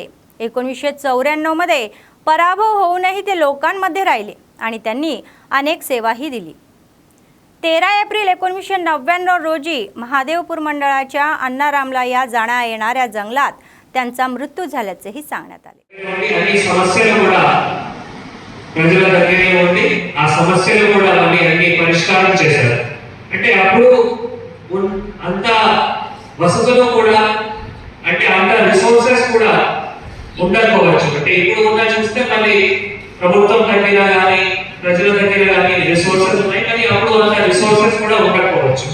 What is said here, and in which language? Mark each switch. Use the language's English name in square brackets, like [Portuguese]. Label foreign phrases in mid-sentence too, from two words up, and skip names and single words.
[Marathi] 1994 मध्ये पराभव होऊनही ते लोकांमध्ये राहिले आणि त्यांनी अनेक सेवाही दिली। 13 एप्रिल 1999 रोजी महादेवपूर मंडळाच्या अन्नारामला या जाण्या येणाऱ्या जंगलात त्यांचा मृत्यू झाल्याचेही सांगण्यात आले। [Telugu] ప్రజల దగ్గరే ఉండి ఆ సమస్యలు కూడా అన్ని పరిష్కారం చేశారు। అంటే అప్పుడు అంత వసతులు కూడా అంటే అంత రిసోర్సెస్ కూడా ఉండకపోవచ్చు। అంటే ఇప్పుడు ఉన్న చూస్తే మళ్ళీ ప్రభుత్వం దగ్గర కానీ ప్రజల దగ్గర కానీ రిసోర్సెస్ ఉన్నాయి, కానీ అప్పుడు అంత రిసోర్సెస్ కూడా ఉండకపోవచ్చు।